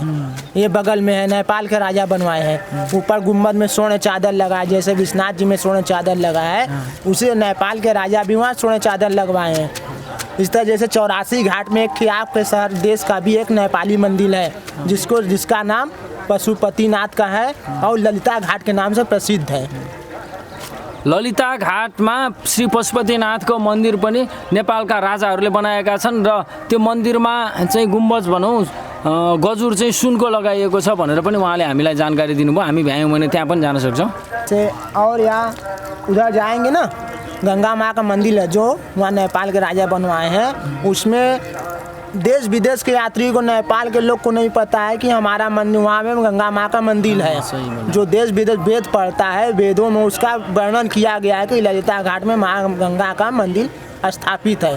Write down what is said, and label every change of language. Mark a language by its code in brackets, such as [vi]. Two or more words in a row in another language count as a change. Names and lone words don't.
[hi] ये बगल में है, नेपाल के राजा बनवाए हैं। ऊपर गुम्बद में स्वर्ण चादर लगा है, जैसे विश्वनाथ जी में स्वर्ण चादर लगा है, उसे नेपाल के राजा भी वहाँ स्वर्ण चादर लगवाए हैं। इस तरह जैसे 84 घाट में एक आपके शहर देश का भी एक नेपाली मंदिर है, जिसका नाम पशुपतिनाथ का है और ललिता घाट के नाम से प्रसिद्ध है। [ne] ललिता घाटमा श्री पशुपतिनाथको मन्दिर पनि नेपालका राजाहरूले बनाएका छन्, र त्यो मन्दिरमा चाहिँ गुम्बज भनौँ गजुर चाहिँ सुनको लगाइएको छ भनेर पनि उहाँले हामीलाई जानकारी दिनुभयो। हामी भ्यायौँ भने त्यहाँ पनि जान सक्छौँ। [hi] और यहाँ उधर जाएंगे ना, गंगा माँ का मंदिर है जो वहाँ नेपाल के राजा बनवाए हैं। उसमें देश विदेश के यात्री को, नेपाल के लोग को नहीं पता है कि हमारा मंदिर वहाँ में गंगा माँ का मंदिर है। जो देश विदेश वेद पढ़ता है, वेदों में उसका वर्णन किया गया है कि ललिता घाट में माँ गंगा का मंदिर स्थापित है।